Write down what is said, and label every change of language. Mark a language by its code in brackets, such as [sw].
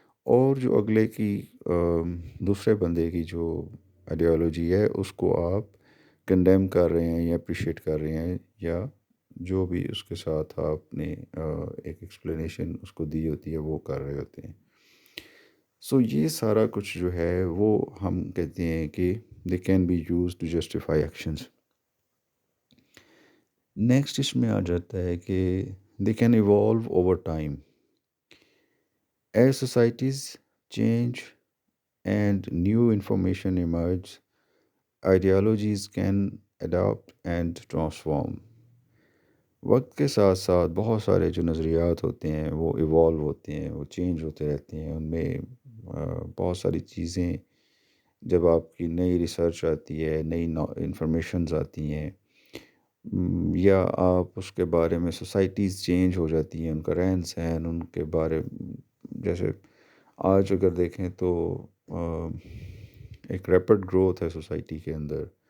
[ur] اور جو اگلے کی دوسرے بندے کی جو آئیڈیالوجی ہے اس کو آپ کنڈیم کر رہے ہیں یا اپریشیٹ کر رہے ہیں یا جو بھی اس کے ساتھ آپ نے ایک ایکسپلینیشن اس کو دی ہوتی ہے وہ کر رہے ہوتے ہیں. سو یہ سارا کچھ جو ہے وہ ہم کہتے ہیں کہ [en] They can be use to justify actions. [ur] Next اس میں آ جاتا ہے کہ [en] They can evolve over time. As societies change and new information emerge, ideologies can adapt and transform. [ur] وقت کے ساتھ ساتھ بہت سارے جو نظریات ہوتے ہیں وہ ایوالو ہوتے ہیں، وہ چینج ہوتے رہتے ہیں، ان میں بہت ساری چیزیں، جب آپ کی نئی ریسرچ آتی ہے، نئی انفارمیشنز آتی ہیں، یا آپ اس کے بارے میں سوسائٹیز چینج ہو جاتی ہیں، ان کا رہن سہن، ان کے بارے، جیسے آج اگر دیکھیں تو آ، ایک ریپڈ گروتھ ہے سوسائٹی کے اندر.